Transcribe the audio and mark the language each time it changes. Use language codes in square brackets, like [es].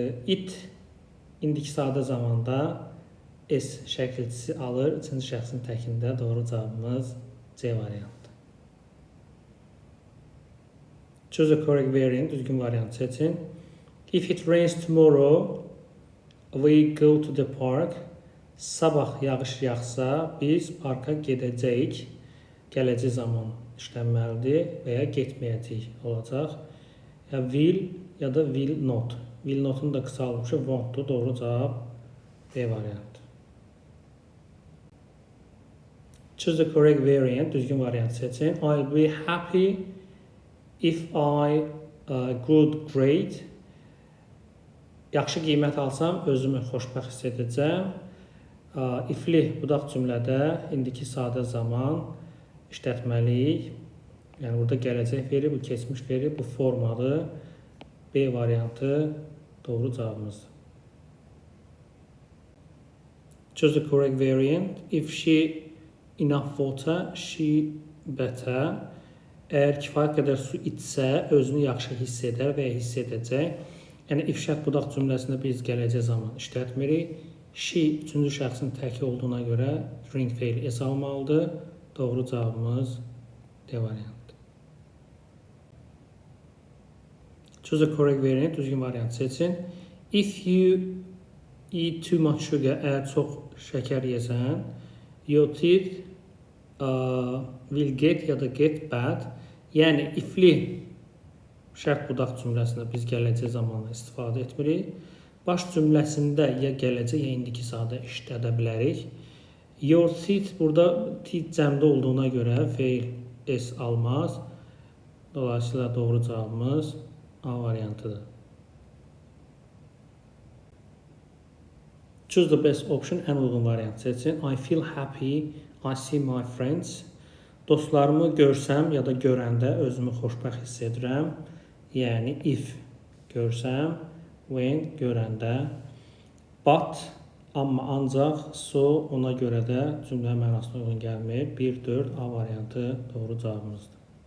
[az] It indiki sadə zamanda S şəkilçisi alır. İkinci şəxsin təkində. Doğru cavabımız C variantı. [en] Choose the correct variant. [az] Düzgün variant seçin. [en] If it rains tomorrow, we go to the park. [az] Sabah yağış yağsa, biz parka gedəcəyik. Gələcək zaman işlənməlidir və ya getməyəcəyik olacaq. Ya will ya da will not. Will not'un da qısalmışı won't-dur. Doğru cavab B variantı. [en] Choose the correct variant. [az] Düzgün variant seçin. [en] I'll be happy if I good grade. [az] Yaxşı qiymət alsam, özümü xoşbəxt hiss edəcəm. Ifli budaq cümlədə indiki sadə zaman işlətməliyik. Yəni burada gələcək veri, bu keçmiş veri, bu formadır. B variantı doğru cavabımızdır. [en] Choose the correct variant. If she enough water, she better. [az] Əgər kifayət qədər su içsə, özünü yaxşı hiss edər və ya hiss edəcək. Yəni if şərt budaq cümləsində biz gələcək zaman işlətmirik. She üçüncü şəxsin təki olduğuna görə ring feili s almalıdır. Doğru cavabımız D variantıdır. [en] Choose the correct variant. [az] Düzgün variant seçin. [en] If you eat too much sugar, [az] əgər çox şəkər yesən, [en] your teeth will get [az] ya da [en] get bad. [az] Yəni ifli şərt budaq cümləsində biz gələcək zamanla istifadə etmirik. Baş cümləsində ya gələcək ya indiki sadə işlədə bilərik. Your teeth burada teeth cəmdə olduğuna görə feil s almaz. Dolayısıyla doğru cavabımız A variantıdır. [en] Choose the best option, [az] ən uyğun variant seçin. [en] I feel happy, I see my friends. [az] Dostlarımı görsəm ya da görəndə özümü xoşbəxt hiss edirəm. Yəni if görsəm, when görəndə, but amma ancaq, so ona görə də cümlə mənasına uyğun gəlmir. 1-4 A variantı doğru cavabımızdır.